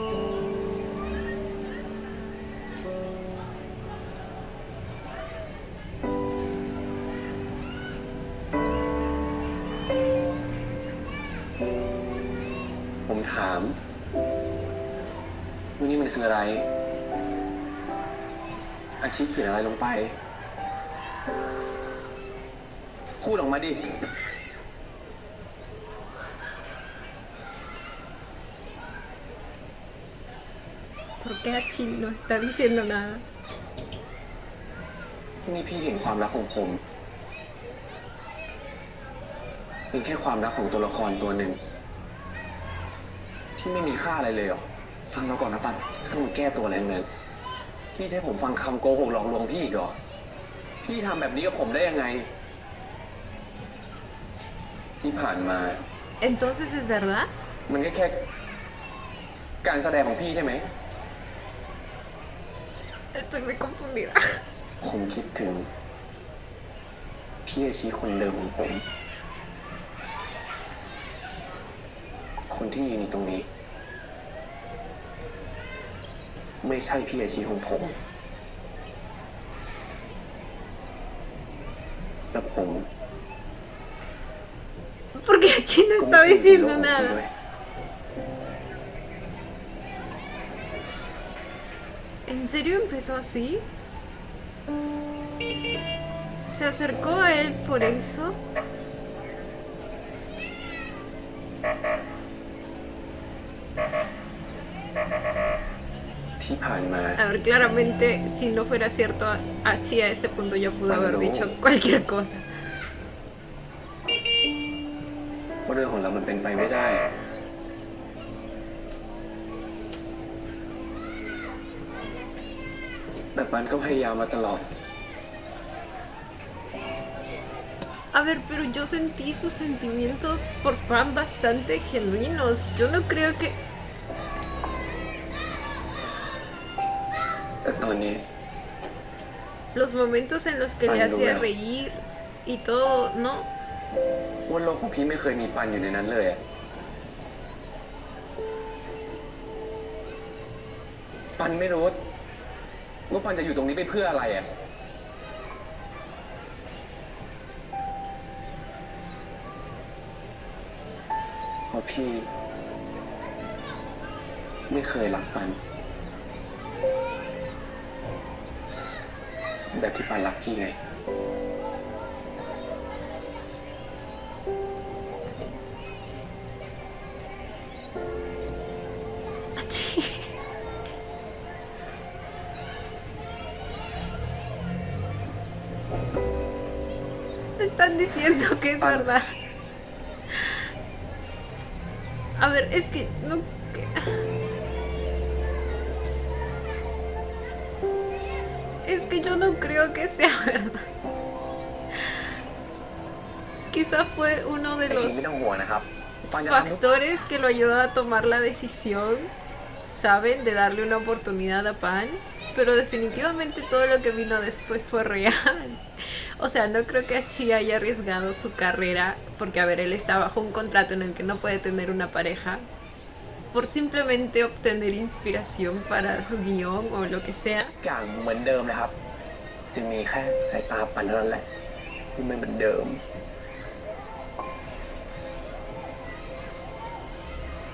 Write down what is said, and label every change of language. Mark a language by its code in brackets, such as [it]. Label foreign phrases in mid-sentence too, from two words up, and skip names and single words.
[th] ผมถามว่านี่มันคืออะไร อาชีพเขียนอะไรลงไป พูดออกมาดิ [es] ¿Por qué Achi no está diciendo nada? [th] นี่พี่เห็นความรักของผมเป็นแค่ความรักของตัวละครตัวหนึ่งที่ไม่มีค่าอะไรเลยเหรอ ฟังเราก่อนนะปันต้องมาแก้ตัวอะไรเลยพี่จะให้ผมฟังคำโกหกหลอกลวงพี่อีกเหรอ พี่ทำแบบนี้กับผมได้ยังไง ที่ผ่านมา [es] Entonces es verdad. [th] มันก็แค่การแสดงของพี่ใช่ไหม [es] Estoy muy confundida. [th] ผมคิดถึงพี่อาชีคนเดิมของผม คนที่ยืนอยู่ตรงนี้ ไม่ใช่พี่อาชีของผม และผม [es] ¿Por qué Achi no [th] ก็ไม่ [es] está [th] ใช่ฮีโร่ [es] diciendo [th] ของพี่ [es] nada? [th] ด้วย [es] ¿En serio empezó así? ¿Se acercó a él por eso? [th] ที่ผ่านมา [es] A ver, claramente, si no fuera cierto, Achi a este punto ya pudo haber dicho cualquier cosa. [th] ว่าเรื่องของเรามันเป็นไปไม่ได้ แต่ปันก็พยายามมาตลอด [es] A ver, pero yo sentí sus sentimientos por Pan bastante genuinos. Yo no creo que... [th] แต่ตอนนี้ [es] Los momentos en los que le Pan hacía Luna. reír y todo, ¿no? [th] ว่าโลกของพี่ไม่เคยมีปันอยู่ในนั้นเลยอะปันไม่รู้ว่าปันจะอยู่ตรงนี้ไปเพื่ออะไรอะเพราะพี่ ไม่เคยรักปัน แบบที่ปันรักพี่ไง [es] Achi. Están diciendo que es Pan. verdad. A ver, es que no... Es que yo no creo que sea verdad. Quizá fue uno de [th] ไอชิ [es] los [th] ไม่ต้องห่วงนะครับปันจะทำทุก [es] factores que lo ayudó a tomar la decisión, ¿saben? De darle una oportunidad a Pan. Pero definitivamente todo lo que vino después fue real. O sea, no creo que Achi haya arriesgado su carrera porque, a ver, él está bajo un contrato en el que no puede tener una pareja por simplemente obtener inspiración para su guión o lo que sea. [th] อย่างเหมือนเดิมนะครับ จะมีแค่สายตาปันเท่านั้นแหละที่ไม่เหมือนเดิม